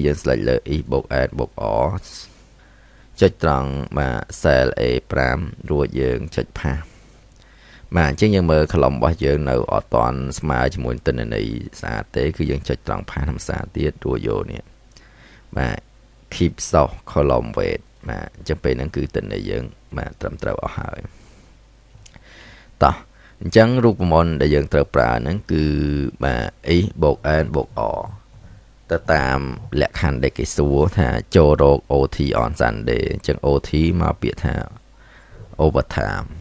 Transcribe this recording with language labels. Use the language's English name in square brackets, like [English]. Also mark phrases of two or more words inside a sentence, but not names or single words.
[Khmer] យើងស្លេចលើ is បូក n បូក r ចុចត្រង់មក cell A5 រួចយើងចុចផាសបាទអញ្ចឹងយើងមើល column របស់យើង នៅអត់តាន់ស្មើជាមួយទិន្នន័យស្អាតទេគឺយើងចុចត្រង់ផាសធម្មតាទៀតរួចយកនេះបាទ [English] keep source column weight [Khmer] បាទអញ្ចឹងពេលហ្នឹងគឺទិន្នន័យយើងបាទត្រឹមត្រូវអស់ហើយតោះអញ្ចឹងរូបមន្តដែលយើងត្រូវប្រើហ្នឹងគឺបាទ is បូក n បូក r ទៅតាមលក្ខខណ្ឌដែលគេសួរថាចូលរក [English] OT on Sunday [Khmer] អញ្ចឹង OT មកពាក្យថា overtime